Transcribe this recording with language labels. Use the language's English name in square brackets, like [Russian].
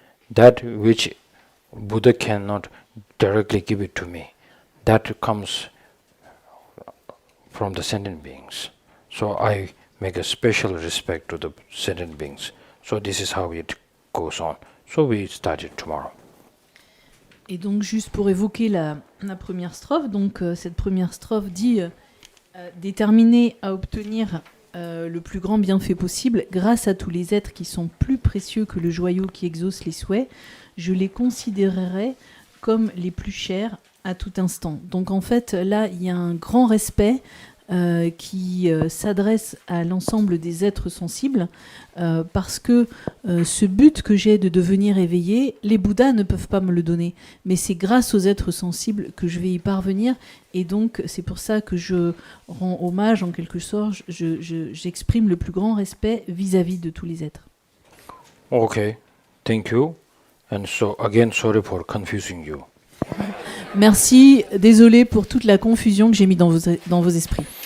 [English] that which Buddha cannot directly give it to me, that comes from the sentient beings. So I make a special respect to the sentient beings. So this is how it goes on. So we started tomorrow. [French] Et donc, juste pour évoquer la première strophe, donc cette première strophe dit déterminé à obtenir le plus grand bienfait possible, grâce à tous les êtres qui sont plus précieux que le joyau qui exauce les souhaits, je les considérerai comme les plus chers à tout instant. Donc en fait, là, il y a un grand respect qui s'adresse à l'ensemble des êtres sensibles, parce que ce but que j'ai de devenir éveillé, les Bouddhas ne peuvent pas me le donner, mais c'est grâce aux êtres sensibles que je vais y parvenir, et donc c'est pour ça que je rends hommage, en quelque sorte, j'exprime le plus grand respect vis-à-vis de tous les êtres. [English] Okay, thank you. And so again, sorry for confusing you. [French] Merci, désolé pour toute la confusion que j'ai mis dans vos esprits.